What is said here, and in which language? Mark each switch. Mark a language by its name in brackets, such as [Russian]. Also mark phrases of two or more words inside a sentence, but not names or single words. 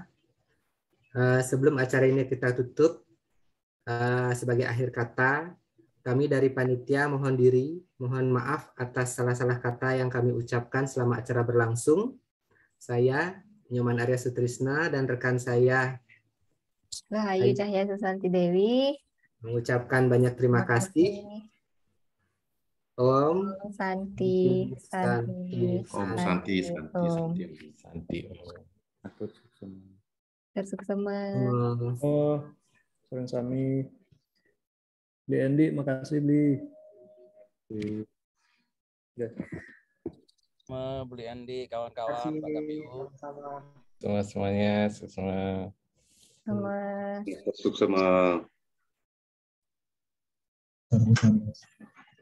[Indonesian] Sebelum acara ini kita tutup, sebagai akhir kata, kami dari panitia mohon maaf atas salah-salah kata yang kami ucapkan selama acara berlangsung. Saya, Nyoman Arya Sutrisna, dan rekan saya, Rahayu Cahya Susanti Dewi, mengucapkan banyak terima kasih. [Sanskrit] Om Santi, Santi, Om Santi, Santi, Santi. [Balinese] Tersuksema. Sareng sami. Bli Endi, makasih Bli. [Indonesian] Beli Andi, kawan-kawan, Pak KPU. Semuanya, semua. [Balinese] Suksema. Suksema.